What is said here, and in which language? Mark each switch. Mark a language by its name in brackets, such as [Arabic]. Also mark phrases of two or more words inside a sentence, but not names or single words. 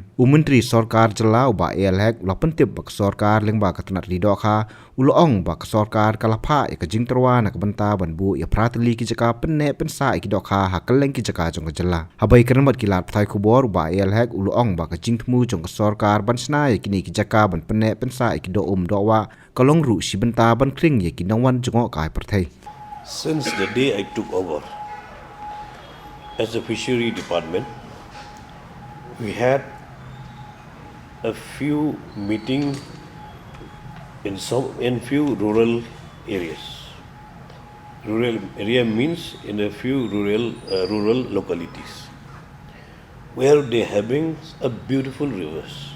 [Khasi] Menteri sorkar jela uba elhek ula pentip bak sorkar lengba katanat lido ha uloong bak sorkar kalapha ya kejing terwa na kabenta ban bu ya prateli ki jaka pynneh pynsah iki do ha keleng ki jaka jong kejela. Habai kermat kilat thai kubor uba elhek uloong bak kejing temu jong sorkar ban sna ya kini ki jaka ban pynneh pynsah iki do wa kalong ru si benta ban kring ye kinangwan jongo kai perthai. [English] Since the day I took over as the fishery department, we had a few meetings in few rural areas. Rural area means in a few rural localities where they having a beautiful rivers.